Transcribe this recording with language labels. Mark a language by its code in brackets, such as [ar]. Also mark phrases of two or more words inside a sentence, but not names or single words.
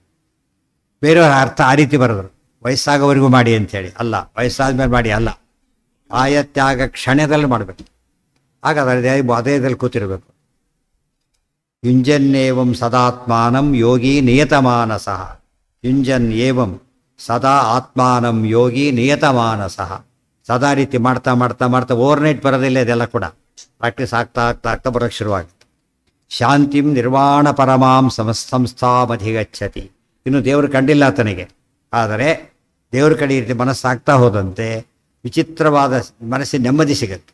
[kn] ಬೇರೆಯವ್ರ ಅರ್ಥ ಆ ರೀತಿ ಬರೋದ್ರು, ವಯಸ್ಸಾಗೋವರೆಗೂ ಮಾಡಿ ಅಂಥೇಳಿ. ಅಲ್ಲ, ವಯಸ್ಸಾದ್ಮೇಲೆ ಮಾಡಿ ಅಲ್ಲ, ಆಯತ್ಯಾಗ ಕ್ಷಣದಲ್ಲಿ ಮಾಡಬೇಕು. ಹಾಗಾದ್ರೆ ಅದೇದಲ್ಲಿ ಕೂತಿರ್ಬೇಕು. [sa] युंजन्येवं सदात्मानं योगि नियतमानसः. युंजन् एवं सदा आत्मानं योगि नियतमानसः. [kn] ಸದಾ ರೀತಿ ಮಾಡ್ತಾ ಮಾಡ್ತಾ ಮಾಡ್ತಾ ಓವರ್ನೈಟ್ ಬರೋದಿಲ್ಲ. ಇದೆಲ್ಲ ಕೂಡ ಪ್ರಾಕ್ಟೀಸ್ ಆಗ್ತಾ ಆಗ್ತಾ ಆಗ್ತಾ ಬರೋಕ್ಕೆ ಶುರುವಾಗುತ್ತೆ. [sa] शांतिं निर्वाण परमां संस्थामधिगच्चति. [kn] ಇನ್ನು ದೇವರು ಕಂಡಿಲ್ಲ ಆತನಿಗೆ. ಆದರೆ ದೇವ್ರ ಕಡೆ ಈ ರೀತಿ ಮನಸ್ಸಾಗ್ತಾ ಹೋದಂತೆ ವಿಚಿತ್ರವಾದ ಮನಸ್ಸಿನ ನೆಮ್ಮದಿ ಸಿಗುತ್ತೆ.